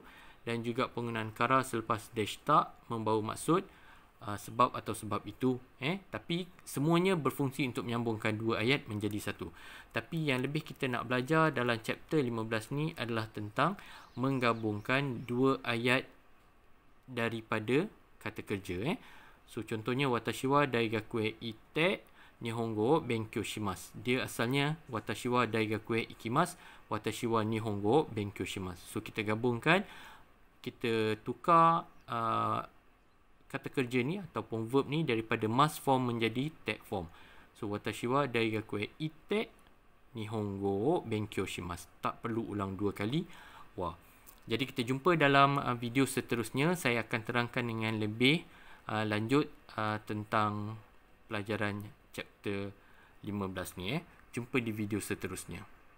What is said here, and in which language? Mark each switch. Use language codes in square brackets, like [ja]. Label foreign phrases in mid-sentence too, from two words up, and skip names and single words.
[ms] Dan juga penggunaan kara selepas deshita membawa maksud sebab atau sebab itu. Tapi semuanya berfungsi untuk menyambungkan dua ayat menjadi satu. Tapi yang lebih kita nak belajar dalam chapter 15 ni adalah tentang menggabungkan dua ayat daripada kata kerja. So contohnya [ja] 私は大学へいて日本語勉強します. [ms] Dia asalnya [ja] 私は大学へ行きます、私は日本語勉強します. [ms] So kita gabungkan, kita tukar kata kerja ni ataupun verb ni daripada [en] must form [ms] menjadi [en] tek form. [ja] So 私は大学へいて日本語勉強します. [ms] Tak perlu ulang dua kali. Wah. Jadi kita jumpa dalam video seterusnya. Saya akan terangkan dengan lebih lanjut tentang pelajaran chapter 15 ni. Jumpa di video seterusnya.